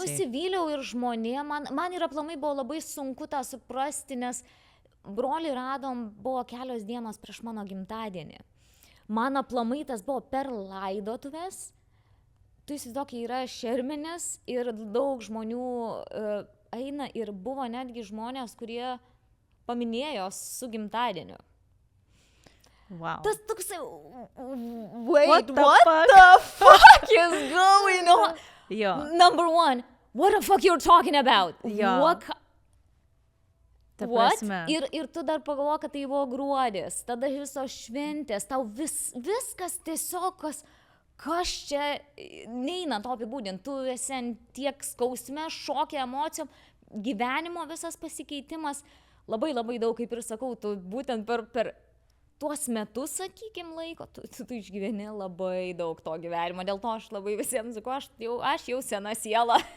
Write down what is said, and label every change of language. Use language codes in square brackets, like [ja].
[lt] Nusivyliau ir žmonėm, man ir aplamai buvo labai sunku tą suprasti, nes brolį radom, buvo kelios dienos prieš mano gimtadienį. Man aplamai tas buvo per laidotuvės, tu įsivaizduok, yra Šermenis ir daug žmonių eina ir buvo netgi žmonės, kurie paminėjo su gimtadieniu. [en] Wow. [lt] Tas toksai, [en] wait, what the fuck is going on? [lt] Jo. [en] Number one, what the fuck you're talking about? [lt] Jo. [en] What? [lt] Prasme. Ir tu dar pagalvo, kad tai buvo gruodis, tada visos šventės, tau viskas tiesiog, kas čia neina to apibūdinti, tu esi tiek skausme, šokė, emocijom, gyvenimo visas pasikeitimas, labai daug, kaip ir sakau, tu būtent per tuos metus, sakykim, laiko, tu išgyveni labai daug to gyvenimo, dėl to aš labai visiems sakau, aš jau sena siela.